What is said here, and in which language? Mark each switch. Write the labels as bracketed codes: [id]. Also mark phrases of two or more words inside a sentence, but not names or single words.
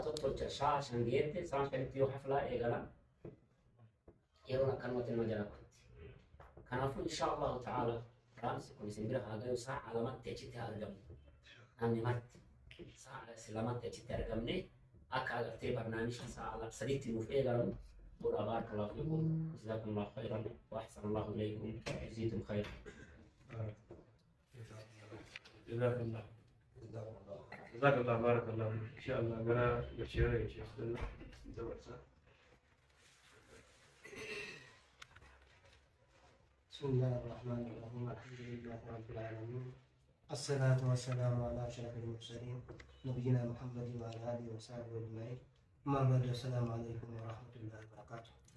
[om] tottolcha sa'a shan geette sa'a shanitti yoo haflaa eegalan yeroon akkanumatti nama jala kutti kanaafuu [ar] إن شاء الله تعالى [om] dhaamsi kun isin bira haa gayu sa'a lamatti achitti argamu namni marti sa'a lamatti achitti argamne akka agartee barnaamijni sa'a sadiitti nuuf eegalamu godha [ar] بارك الله فيكم جزاكم الله خيرا وأحسن الله إليكم جزيتم خيرا جزاك الله بارك الله إن شاء الله أنا بشير يا شيخ بسم الله الرحمن الرحيم الحمد لله رب العالمين الصلاة والسلام على أشرف المرسلين نبينا محمد وعلى آله وصحبه أجمعين أما بعد السلام عليكم ورحمة الله وبركاته.